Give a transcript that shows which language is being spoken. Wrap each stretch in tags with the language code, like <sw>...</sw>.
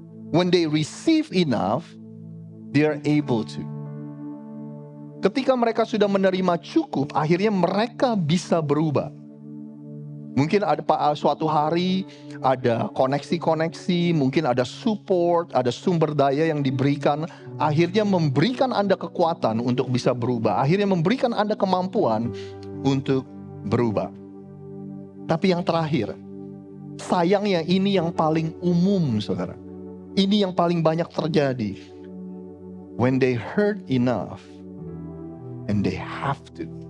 <en>When they receive enough, they are able to.</en> <id>Ketika mereka sudah menerima cukup, akhirnya mereka bisa berubah. Mungkin ada suatu hari ada koneksi-koneksi, mungkin ada support, ada sumber daya yang diberikan, akhirnya memberikan Anda kekuatan untuk bisa berubah. Akhirnya memberikan Anda kemampuan untuk berubah. Tapi yang terakhir, sayangnya ini yang paling umum, saudara. Ini yang paling banyak terjadi.</id> <en>When they heard enough and they have to.</en>